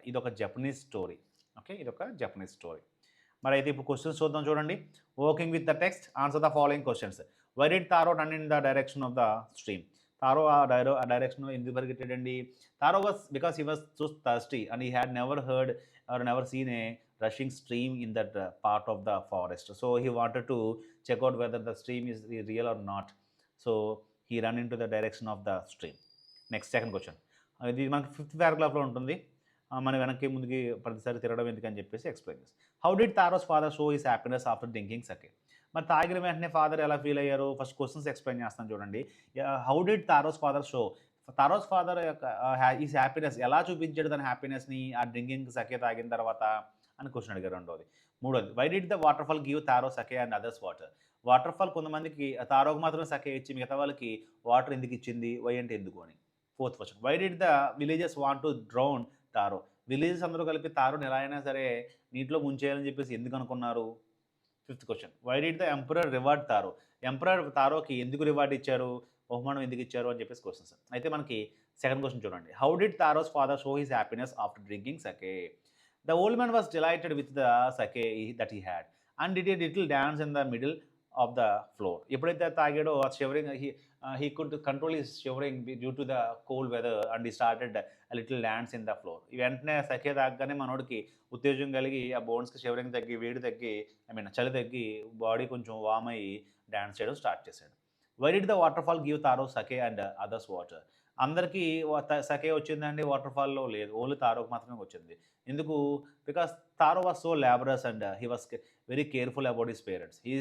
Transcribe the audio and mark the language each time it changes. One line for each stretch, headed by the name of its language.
Telugu: ఇదొక Japanese story. Okay. ఇదొక Japanese story. మరైతే ఇప్పుడు క్వెషన్స్ చూద్దాం చూడండి.
English: Working with the text answer the following questions. Why did Taro run in the direction of the stream?
Telugu: Taro ఆ డైరెక్షన్‌లో ఎందుకు పరిగెట్టాడండి?
English: Taro because he was so thirsty and he had never heard or never seen a rushing stream in that part of the forest. So he wanted to check out whether the stream is real or not. So he ran into the direction of the stream. Next, second question.
Telugu: ఇది మనకి fifth పారాగ్రాఫ్లో ఉంటుంది. మనం వెనక్కి ముందుకి ప్రతిసారి తిరగడం ఎందుకని చెప్పేసి ఎక్స్ప్లెయిన్ చేస్తాం.
English: How did Taro's father show his happiness after drinking sake?
Telugu: మరి తాగిన వెంటనే ఫాదర్ ఎలా ఫీల్ అయ్యారు? ఫస్ట్ క్వశ్చన్స్ ఎక్స్ప్లెయిన్ చేస్తాను చూడండి.
English: How did Taro's father show?
Telugu: తారోస్ father యొక్క హిస్ హ్యాపీనెస్ ఎలా చూపించాడు తన హ్యాపీనెస్ని ఆ డ్రింకింగ్ సకే తాగిన తర్వాత అని క్వశ్చన్ అడిగారు. రెండోది. మూడోది,
English: Why did the waterfall give Taro sake and others water?
Telugu: Water fall కొంతమందికి తారోకి మాత్రమే సకే ఇచ్చి మిగతా వాళ్ళకి వాటర్ ఎందుకు ఇచ్చింది? వై అంటే ఎందుకు అని.
English: Fourth question, why did the villages want to drown Taro?
Telugu: Villages అందరూ కలిపి తారోని ఎలా అయినా సరే నీటిలో ముంచేయాలని చెప్పేసి ఎందుకు అనుకున్నారు?
English: Fifth question, why did the emperor reward Taro?
Telugu: Emperor తారోకి ఎందుకు రివార్డ్ ఇచ్చారు? బహుమానం ఎందుకు ఇచ్చారు అని చెప్పేసి క్వశ్చన్స్. అయితే మనకి సెకండ్ క్వశ్చన్ చూడండి.
English: How did Taro's father show his happiness after drinking sake? The old man was delighted with the sake that he had and did a little dance in the middle of the floor.
Telugu: ఎప్పుడైతే తాగాడో ఆ
English: Shivering he could control his shivering due to the cold weather and he started a little dance in the floor.
Telugu: వెంటనే సకే తాగగానే మనోడికి ఉత్తేజం కలిగి ఆ బోన్స్కి shivering తగ్గి వేడి తగ్గి చలి తగ్గి బాడీ కొంచెం వామ్ అయ్యి డాన్స్ చేయడం స్టార్ట్ చేశాడు.
English: Why did the waterfall give Taro sake and others water?
Telugu: అందరికీ సకే వచ్చిందండి వాటర్ ఫాల్లో? లేదు, ఓన్లీ తారోకి మాత్రమే వచ్చింది. ఎందుకు?
English: Because Taro was so laborious and he was very careful about his parents.